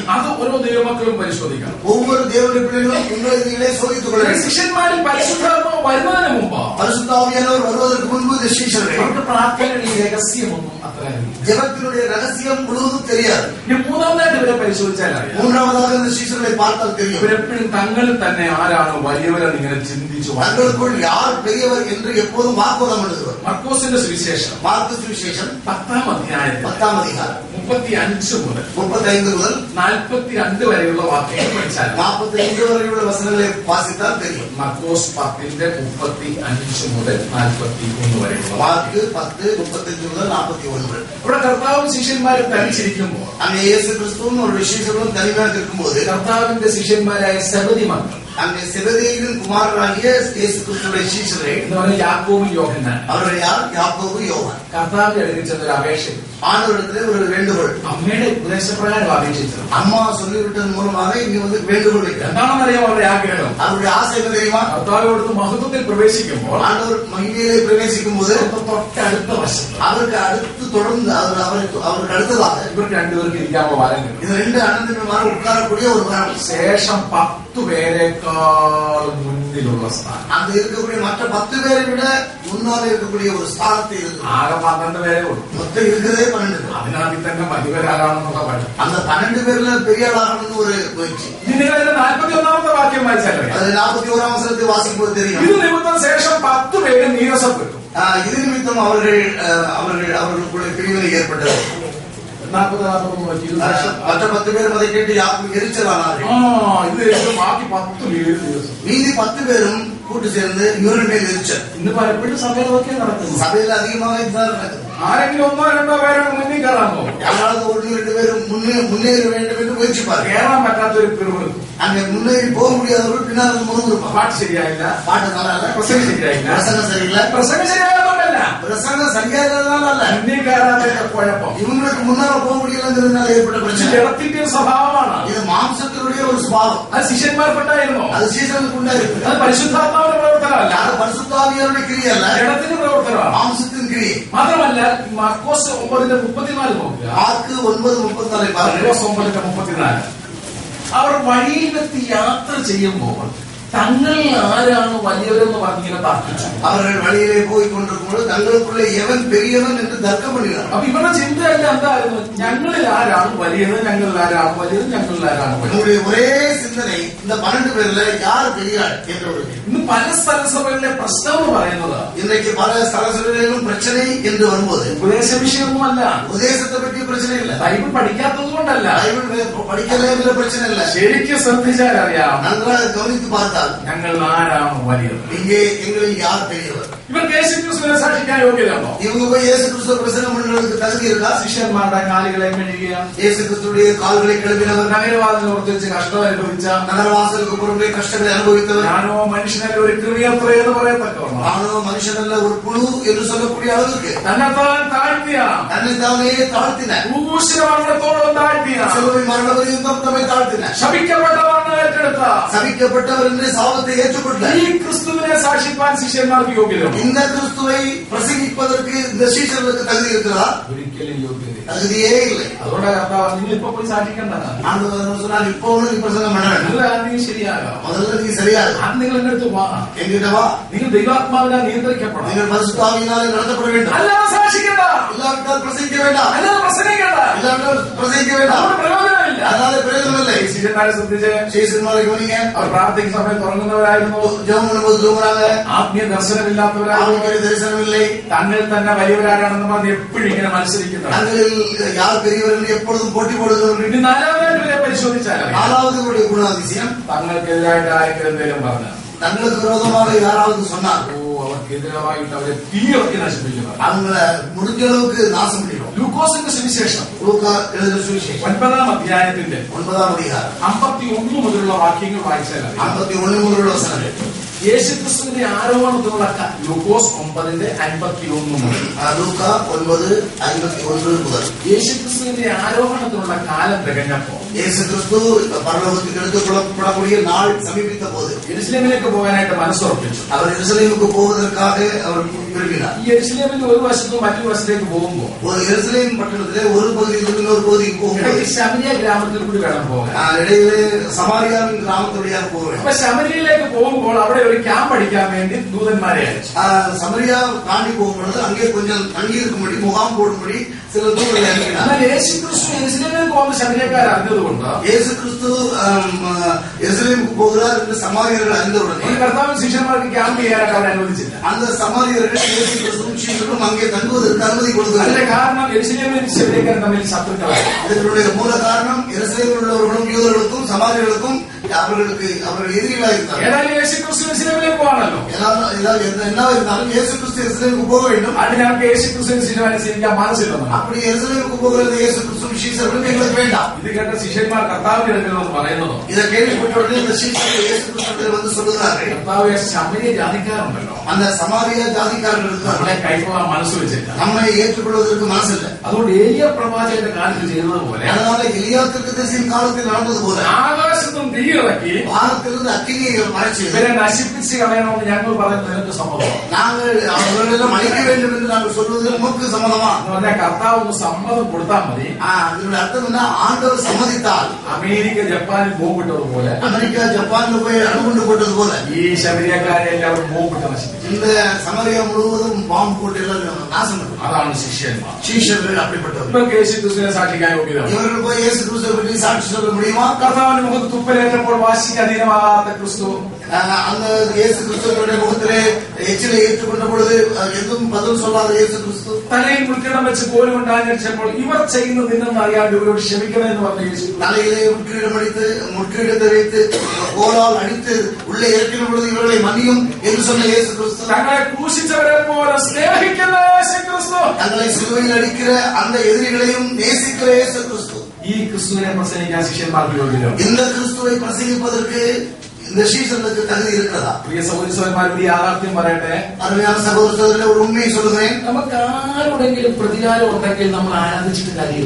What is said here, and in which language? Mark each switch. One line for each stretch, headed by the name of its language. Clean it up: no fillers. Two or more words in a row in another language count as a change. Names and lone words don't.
Malayalam: അത് ഓരോ ദൈവമക്കളും പരിശോധിക്കണം.
Tamil: ஒவ்வொரு தேவனுடைய பிள்ளைகளும் உங்களை சோதித்துக் கொள்ள வேண்டும்.
Malayalam: ശിഷ്യന്മാരിൽ പരിശുദ്ധാത്മ വരുന്നതിന് മുമ്പ്,
Tamil: பரிசுத்தாவியானவர் வருவதற்கு முன்பு இந்த சீஷர்கள்
Malayalam: അവർക്ക് പ്രാർത്ഥനയുടെ ഈ രഹസ്യമൊന്നും അത്ര
Tamil: ஜெபத்தினுடைய ரகசியம் முழுவதும் தெரியாது.
Malayalam: മൂന്നാമതായിട്ട് ഇവരെ പരിശോധിച്ചാൽ അറിയാം.
Tamil: மூன்றாவதாக இந்த சீஷர்களை பார்த்தால் தெரியும்.
Malayalam: ഇവരെപ്പോഴും തങ്ങളിൽ തന്നെ ആരാണ് വലിയവരെന്ന് ഇങ്ങനെ ചിന്തിച്ചു.
Tamil: தங்களுக்குள் யார் பெரியவர் என்று எப்போதும் வாக்குவாதம் பண்ணுகிறவர்.
Malayalam: മർക്കോസിന്റെ സുവിശേഷം
Tamil: மார்க்கு சுவிசேஷம்
Malayalam: 10-ാം അധ്യായത്തിൽ
Tamil: 10-ാം அதிகாரம்
Malayalam: 35 മുതൽ
Tamil: 35 முதல்
Malayalam: 42 വരെയുള്ള വാക്യങ്ങൾ പഠിച്ചാൽ
Tamil: 45 വരെയുള്ള வசனங்களை வாசித்தால் தெரியும்.
Malayalam: മർക്കോസ് 10:35 മുതൽ 41 വരെയുള്ള മാർക്ക് 10:35 മുതൽ 41. ഇവിടെ കർത്താവും ശിഷ്യന്മാരും തനിച്ചിരിക്കുമ്പോൾ,
Tamil: அங்கே இயேசு கிறிஸ்துவும் ஒரு விசேஷங்களும் தனிமையாக இருக்கும்போது
Malayalam: കർത്താവിന്റെ ശിഷ്യന്മാരായ സെബദി മക്കൾ
Tamil: அங்கே செபதேயுவின் குமாரராகிய இயேசு கிறிஸ்துவின் சீஷரை
Malayalam: എന്ന് പറഞ്ഞ യാക്കോബും യോഹന്നാൻ
Tamil: அவர்கள் யார்? யாக்கோபு, யோவான்.
Malayalam: കർത്താവിന്റെ അടുക്കൽ ചെന്നൊരു അപേക്ഷ,
Tamil: ஆண்டவரிடத்திலே ஒரு வேண்டுகோள்.
Malayalam: അമ്മയുടെ ഉപദേശപ്രകാരം അപേക്ഷിച്ചത്.
Tamil: அம்மா சொல்லிவிட்டதன் மூலமாக இங்க வந்து வேண்டுகோள் வைக்கிறார்.
Malayalam: എന്താണെന്നറിയാം അവരുടെ ആഗ്രഹം?
Tamil: அவருடைய ஆசை என்ன தெரியுமா?
Malayalam: കർത്താവിനോട് മഹത്വത്തിൽ പ്രവേശിക്കുമ്പോൾ
Tamil: ஆண்டவர் மகிமையிலே பிரவேசிக்கும் போது
Malayalam: തൊട്ടടുത്ത വശത്ത്
Tamil: அவருக்கு அடுத்து தொடர்ந்து அவருக்கு அடுத்ததாக
Malayalam: ഇവർക്ക് രണ്ടുപേർക്ക് ഇരിക്കാനുള്ള വരം കിട്ടും.
Tamil: இது ரெண்டு அனந்தமார் உட்காரக்கூடிய ஒரு வரம்.
Malayalam: ശേഷം 10 പേരെക്കാൾ മുന്നിലുള്ള സ്ഥാനം.
Tamil: அங்க இருக்கக்கூடிய மற்ற 10 பேரை விட முன்னாலே இருக்கக்கூடிய ஒரு ஸ்தானத்தை இருக்கு.
Malayalam: ആകെ 12 പേരേ ഉള്ളൂ.
Tamil: மொத்தம் இருக்கிறதே 12 பேர்.
Malayalam: അതിനകത്ത് തന്നെ മതിവരാകാണെന്നുള്ള പഠനം.
Tamil: அந்த 12 பேர்ல பெரிய ஆளாகணும்னு ஒரு முயற்சி.
Malayalam: നിങ്ങൾ 41-ാമത്തെ വാക്യം വായിച്ചാലേ
Tamil: அது 41-ஆம் வசனத்தை வாசிக்கும்போது தெரியும்.
Malayalam: ഇത് നിമിത്തം ശേഷം 10 പേര് നീരസപ്പെട്ടു.
Tamil: இது நிமித்தம் அவர்களுக்குள்ள பிரிவினை ஏற்பட்டது. 40 மற்ற 10 பேரும் அதை கேட்டு யாருக்கும் எரிச்சலானார்கள்.
Malayalam: ഇത് ബാക്കി 10 പേര് നീരസം.
Tamil: மீதி 10 பேரும் கூட்டு சேர்ந்து இவர்கள் மேல் எரிச்சல்.
Malayalam: ഇന്ന് പലപ്പോഴും സഭയിലൊക്കെ നടക്കുന്നു.
Tamil: சபையில் அதிகமாக இதுதான் நடக்குது.
Malayalam: ആരെങ്കിലും 1-2 പേരെ മുന്നിൽ കയറാമോ?
Tamil: யாராவது 1-2 பேரும் முன்னேற வேண்டும் என்று முயற்சிப்பார்கள்.
Malayalam: കയറാൻ പറ്റാത്തൊരു പിറുപിറു.
Tamil: அங்கே முன்னேறி போக முடியாதவர்கள் பின்னால் முழுந்திருப்பாங்க.
Malayalam: പാട്ട് ശരിയായില്ല,
Tamil: பாட்டு நல்லா இல்ல,
Malayalam: പ്രസംഗം ശരിയായില്ല,
Tamil: பிரசங்கம் சரியில்லை.
Malayalam: പ്രസംഗം ശരിയായതുകൊണ്ടല്ല,
Tamil: பிரசங்கம் சரியாததுனால அல்ல,
Malayalam: മുന്നിൽ കയറാത്ത കുഴപ്പം
Tamil: இவங்களுக்கு முன்னால போக முடியலங்கிறதுனால ஏற்பட்ட பிரச்சனை.
Malayalam: ജഡത്തിന്റെ ഒരു സ്വഭാവമാണ്.
Tamil: இது மாம்சத்தினுடைய ஒரு சுபாவம்.
Malayalam: അത് ശിഷ്യന്മാർക്കുണ്ടായിരുന്നോ?
Tamil: அது சீசனுக்கு உண்டாயிருக்கு.
Malayalam: അത് പരിശുദ്ധാത്മാവിന്റെ പ്രവർത്തനമല്ല,
Tamil: அது பரிசுத்தாவியாருடைய கிரியை அல்ல,
Malayalam: ജഡത്തിന്റെ പ്രവർത്തനമാണ്.
Tamil: மாம்சத்தின் கிரியை.
Malayalam: മാത്രമല്ല മർക്കോസ് 9:34 നോക്കുക.
Tamil: மார்க்கு 9:34 பாருங்க.
Malayalam: മർക്കോസ് 9:34 അവർ വഴിയിൽ വെച്ച് യാത്ര ചെയ്യുമ്പോൾ തങ്ങൾ ആരാണ് വലിയവരെന്ന് പറഞ്ഞിങ്ങനെ തർക്കിച്ചു.
Tamil: அவர்கள் வழியிலே போய் கொண்டிருக்கும்போது தங்களுக்குள்ளே எவன் பெரியவன் என்று தர்க்கம் பண்ணினார்.
Malayalam: അപ്പൊ ഇവരുടെ ചിന്തയെല്ലാം എന്തായിരുന്നു? ഞങ്ങളിൽ ആരാണ് വലിയത്, ഞങ്ങളിൽ ആരാണ് വലിയത്, ഞങ്ങളിൽ ആരാണ് വലിയത്.
Tamil: உங்களுடைய ஒரே சிந்தனை இந்த 12 பேர்ல யார் பெரியாள் என்ற ஒரு.
Malayalam: ഇന്ന് പല സ്ഥലസഭകളിലെ പ്രശ്നം എന്ന് പറയുന്നത്
Tamil: இன்றைக்கு பல ஸ்தலங்களிலும் பிரச்சனை என்று வரும்போது
Malayalam: ഉപദേശ വിഷയമൊന്നുമല്ല,
Tamil: உபதேசத்தை பற்றி பிரச்சனை இல்ல,
Malayalam: ബൈബിൾ പഠിക്കാത്തത് കൊണ്ടല്ല,
Tamil: பைபிள் படிக்கல பிரச்சனை இல்ல.
Malayalam: ശരിക്കും ശ്രദ്ധിച്ചാൽ അറിയാം.
Tamil: நன்றாக கவனித்து பார்த்தால் பார்த்தால்
Malayalam: ഞങ്ങൾ ആരാണ് വലിയത്?
Tamil: இங்கே எங்களில் யார் பெரியவர்?
Malayalam: ഇവർക്ക് യേശുക്രിസ്തുവിനെ സാക്ഷിക്കാൻ യോഗ്യതയുണ്ടോ?
Tamil: இவங்க போய் இயேசு கிறிஸ்துவ பிரசங்கம் பண்றதுக்கு தகுதி இருக்கா?
Malayalam: ശിഷ്യന്മാരുടെ കാലുകളെ മെഴുകിയ,
Tamil: இயேசு கிறிஸ்துடைய கால்களை கழுவினவர்,
Malayalam: നഗരവാതിൽ ഉറച്ചു കഷ്ടം അനുഭവിച്ച,
Tamil: நகரவாசலுக்கு புறம்பே கஷ்டங்களை அனுபவித்தவர்,
Malayalam: ഞാനോ മനുഷ്യനല്ല ഒരു കൃമിയത്ര എന്ന് പറയത്തക്കവണ്ണം,
Tamil: நானோ மனுஷனல்ல ஒரு புழு என்று சொல்லக்கூடிய அளவுக்கு
Malayalam: തന്നെത്താൻ താഴ്ത്തിയ,
Tamil: தன்னைத்தானே தாழ்த்தின,
Malayalam: ക്രൂശിത മരണത്തോളം താഴ്ത്തിയ,
Tamil: சிலுவை மரண பரியந்தம் தம்மை தாழ்த்தின,
Malayalam: ശപിക്കപ്പെട്ട മരണം ഏറ്റെടുത്ത,
Tamil: சபிக்கப்பட்டவர் என்று சாபத்தை ஏற்றுக்கொண்ட
Malayalam: ഈ ക്രിസ്തുവിനെ സാക്ഷിപ്പാൻ ശിഷ്യന്മാർക്ക് യോഗ്യതയുണ്ട്?
Tamil: இந்த கிறிஸ்துவை பிரசங்கிப்பதற்கு இந்த சீஷர்களுக்கு தகுதி இருக்கிறதா?
Malayalam: ഒരിക്കലും യോഗ്യത
Tamil: தகுதியே இல்லை.
Malayalam: അതുകൊണ്ട് കർത്താവ് നിങ്ങൾ ഇപ്പൊ പോയി സാക്ഷിക്കണ്ട,
Tamil: ஆண்டவர் சொன்னால் இப்போ நீ பிரசங்கம் பண்ண வேண்டும்,
Malayalam: നിങ്ങൾ ആദ്യം ശരിയാകാം,
Tamil: முதல்ல நீ சரியாக
Malayalam: അത് നിങ്ങൾ എന്റെ അടുത്ത് വാ,
Tamil: என்கிட்ட வா,
Malayalam: നിങ്ങൾ ദൈവാത്മാവിനാൽ നിയന്ത്രിക്കപ്പെടണം,
Tamil: நீங்கள் பரிசுத்தாவியினாலே நடத்தப்பட வேண்டும்,
Malayalam: അല്ലാതെ സാക്ഷിക്കണ്ട,
Tamil: இல்லாவிட்டால் பிரசங்கிக்க வேண்டாம்,
Malayalam: അല്ലാതെ പ്രസംഗിക്കണ്ട,
Tamil: இல்லாவிட்டால் பிரசங்கிக்க வேண்டாம்,
Malayalam: അതുകൊണ്ട് പ്രയോജനമില്ല.
Tamil: அதனால பிரயோஜனம் இல்லை.
Malayalam: ശിഷ്യന്മാരെ ശ്രദ്ധിച്ച്
Tamil: சீசன்மாரை கவனிங்க,
Malayalam: അവർ പ്രാർത്ഥിക്കുന്ന സമയത്ത് തുടങ്ങുന്നവരായിരുന്നു,
Tamil: ஜெபம் பண்ணும்போது தூங்குறாங்க,
Malayalam: ആത്മീയ ദർശനമില്ലാത്തവരായിരുന്നു,
Tamil: ஆவிக்குரிய தரிசனம் இல்லை,
Malayalam: തങ്ങൾ തന്നെ വലിയവരാരാണെന്ന് പറഞ്ഞ് എപ്പോഴും ഇങ്ങനെ മത്സരിക്കുന്നത്.
Tamil: தங்களில் யார் பெரியவர் என்று எப்பொழுதும் போட்டி போடுகிறவர்கள்.
Malayalam: ഇനി നാലാമതായിട്ട് ഇവരെ പരിശോധിച്ചാൽ
Tamil: நாலாவது குணாதிசயம்,
Malayalam: തങ്ങൾക്കെതിരായിട്ട് ആരെങ്കിലും എന്തെങ്കിലും പറഞ്ഞു,
Tamil: தங்களுக்கு விரோதமாக யாராவது சொன்னார்,
Malayalam: അവർക്കെതിരായിട്ട് അവരെ തീയിറക്കി നശിപ്പിക്കുന്നത്,
Tamil: அவங்கள முடிஞ்ச அளவுக்கு நாசம் பண்ணிடும்.
Malayalam: ലൂക്കോസിന്റെ സുവിശേഷം
Tamil: லூக்கா எழுதின சுவிசேஷம்
Malayalam: 9-ാം അധ്യായത്തിന്റെ
Tamil: 9-ാം அதிகாரம்
Malayalam: 51 മുതലുള്ള വാക്യങ്ങൾ വായിച്ചാൽ 51 മുതലുള്ള വചനങ്ങൾ, യേശുക്രിസ്തുവിന്റെ ആരോപണത്തിലുള്ള ലൂക്കോസ് 9:51 മുതൽ ലൂക്കാ 9:51 മുതൽ യേശുക്രിസ്തുവിന്റെ ആരോപണത്തിലുള്ള കാലം തികഞ്ഞപ്പോ
Tamil: இயேசு கிறிஸ்து பரலோகத்துக்கு எடுத்துக்கொள்ளப்படக்கூடிய நாள் சமீபித்த போது
Malayalam: യെരുശലേമിലേക്ക് പോകാനായിട്ട് മനസ്സുറപ്പിച്ചു.
Tamil: அவர் எருசலேமுக்கு போவதற்காக அவர் விரும்பினார்.
Malayalam: ഈ യെരുശലേമിന്റെ ഒരു വശത്തും മറ്റൊരു വശത്തേക്ക് പോകുമ്പോൾ
Tamil: ஒரு எருசலேம் பட்டணத்திலே ஒரு பகுதியிலிருந்து இன்னொரு பகுதிக்கு போகும்போது
Malayalam: ശമരിയ ഗ്രാമത്തിൽ കൂടി വേണം പോകാൻ.
Tamil: இடையிலே சமாரியாவின் கிராமத்துடைய போவேன்.
Malayalam: അപ്പൊ ശമരിയിലേക്ക് പോകുമ്പോൾ അവിടെ ഒരു ക്യാമ്പ് അടിക്കാൻ വേണ്ടി ദൂതന്മാരെ അയച്ചു.
Tamil: சமரியா தாண்டி போகும்பொழுது அங்கே கொஞ்சம் தங்கி இருக்கும்படி முகாம் போடும்படி சில தூதர்களை அனுப்பினார்.
Malayalam: എന്നാൽ യേശുക്രിസ്തു യെരുശലേമിലേക്ക് പോകുന്ന ശമരിയക്കാർ അറിഞ്ഞതുകൊണ്ട്
Tamil: இயேசு கிறிஸ்து எருசலேமுக்கு போகிறார் என்று சமாரியர்கள் அறிந்தவுடனே
Malayalam: കർത്താവ് ശിഷ്യന്മാർക്ക് ക്യാമ്പ് ചെയ്യാനായിട്ട് അവർ അനുവദിച്ചില്ല.
Tamil: அந்த சமாரியர்கள் இயேசு கிறிஸ்துவும் சீடர்களும் அங்கே தங்குவதற்கு அனுமதி கொடுத்தார்.
Malayalam: അതിന്റെ കാരണം യെരുശലേമിലും ശമരിയക്കാരും തമ്മിൽ ശത്രുക്കളായി.
Tamil: இதனுடைய மூல காரணம் எருசலேமில் உள்ளவர்களும் யூதர்களுக்கும் சமாரியர்களுக்கும் அவர்கள் எதிரிகளாக இருந்தார்.
Malayalam: ഏതായാലും യേശുക്രിസ്തു യെരുശലേമിലേക്ക് പോകാണല്ലോ.
Tamil: என்ன இருந்தாலும் இயேசு கிறிஸ்து எருசலேமுக்கு போக வேண்டும்.
Malayalam: അതിനവർക്ക് യേശുക്രിസ്തുവിനെ ശിഷ്യന്മാരെ സ്വീകരിക്കാൻ മനസ്സില്ലെന്ന്.
Tamil: அப்படி எருசலேமுக்கு போகிறது இயேசு கிறிஸ்து சீசர்களுக்கு எங்களுக்கு வேண்டாம்.
Malayalam: ഇത് കേട്ട ശിഷ്യന്മാർ കർത്താവിന്റെ അടുക്കലെന്ന് പറയുന്നതോ
Tamil: இதை கேள்விப்பட்ட உடனே இந்த சீசர்கள் இயேசு கிறிஸ்துவிடம் வந்து சொல்லுகிறார்கள்,
Malayalam: കർത്താവ് ശമരിയ ജാതിക്കാരുണ്ടല്ലോ,
Tamil: அந்த சமாரிய ஜாதிக்காரர்கள்
Malayalam: നമ്മളെ
Tamil: இருக்கிறார்கள்,
Malayalam: കൈക്കൊള്ളാൻ മനസ്സ് വെച്ചില്ല.
Tamil: நம்மை ஏற்றுக்கொள்வதற்கு மனசில்லை.
Malayalam: അതുകൊണ്ട് ഏലിയ പ്രവാചകന്റെ കാലത്ത് ചെയ്തതുപോലെ
Tamil: அதனால எலியா தீர்க்கதரிசியின் காலத்தில் நடந்தது போல
Malayalam: ആകാശത്തും തീയിറക്കി
Tamil: வானத்திலிருந்து அக்கினியை மறைச்சு
Malayalam: ഇവരെ നശിപ്പിച്ച് കളയണമെന്ന് ഞങ്ങൾ പറയുന്നത് നിനക്ക് സമ്മതം.
Tamil: நாங்கள் அவர்களெல்லாம் அழிக்க வேண்டும் என்று நாங்கள் சொல்வது நமக்கு சம்மதமா?
Malayalam: എന്ന് പറഞ്ഞാൽ കർത്താവ് ഒന്ന് സമ്മതം കൊടുത്താൽ മതി.
Tamil: இதனுடைய அர்த்தம் என்ன? ஆண்டவர் சம்மதித்தால்
Malayalam: അമേരിക്ക ജപ്പാനിൽ ബോംബിട്ടതുപോലെ
Tamil: அமெரிக்கா ஜப்பான்ல போய் அணுகுண்டு போட்டது போல
Malayalam: ഈ ശബരിയക്കാരെ എല്ലാവരും ബോംബിട്ട് നശിപ്പിച്ചു.
Tamil: இந்த சமரியா முழுவதும் பாம்பு போட்டு எல்லாம் நாசம் பண்ணும்.
Malayalam: അതാണ് ശിഷ്യന്മാർ.
Tamil: சீஷர்கள் அப்படிப்பட்டவர்கள்.
Malayalam: ഇവർക്ക് യേശുക്രിസ്തുവിനെ സാക്ഷിക്കാൻ യോഗ്യത.
Tamil: இவர்கள் போய் இயேசு கிறிஸ்துவை பற்றி சாட்சி சொல்ல முடியுமா?
Malayalam: കർത്താവിന്റെ മുഖത്ത് തുപ്പലേറ്റപ്പോൾ വാശിക്ക് അധീനമാകാത്ത ക്രിസ്തു
Tamil: அந்த இயேசு கிறிஸ்துவனுடைய முகத்திலே எச்சிலை ஏற்றுக்கொண்ட பொழுது எதுவும் பதில் சொல்லாத இயேசு கிறிஸ்து
Malayalam: തലയിൽ മുൾക്കിടം വെച്ച് കോലും ഉണ്ടാഞ്ഞപ്പോൾ ഇവർ ചെയ്യുന്നത് ഇന്നെന്ന് അറിയാണ്ട് ഇവരോട് ക്ഷമിക്കണമെന്ന് പറഞ്ഞ യേശു
Tamil: தலையிலே முட்கிரீடத்தை வைத்து கோலால் அடித்து உள்ளே இறக்கின பொழுது இவர்களை மன்னியும் என்று சொன்ன இயேசு கிறிஸ்து
Malayalam: തങ്ങളെ ക്രൂശിച്ചവരെ പോലെ സ്നേഹിക്കുന്ന യേശു ക്രിസ്തു
Tamil: தங்களை சிலுவையில் அடிக்கிற அந்த எதிரிகளையும் நேசிக்கிற இயேசு கிறிஸ்து.
Malayalam: ഈ ക്രിസ്തുവിനെ പ്രസംഗിക്കാൻ ശിഷ്യന്മാർക്ക് യോഗ്യത.
Tamil: இந்த கிறிஸ்துவை பிரசங்கிப்பதற்கு இந்த சீசனுக்கு தகுதி இருக்கிறதா?
Malayalam: പ്രിയ സഹോദരന്മാർ, ഒരു യാഥാർത്ഥ്യം പറയട്ടെ.
Tamil: அருமையான சகோதரர்களே, ஒரு உண்மையை சொல்லுகிறேன்.
Malayalam: നമുക്ക് ആരോടെങ്കിലും പ്രതികാരം ഉണ്ടെങ്കിൽ നമ്മൾ ആരാധിച്ചിട്ട് കാര്യമില്ല.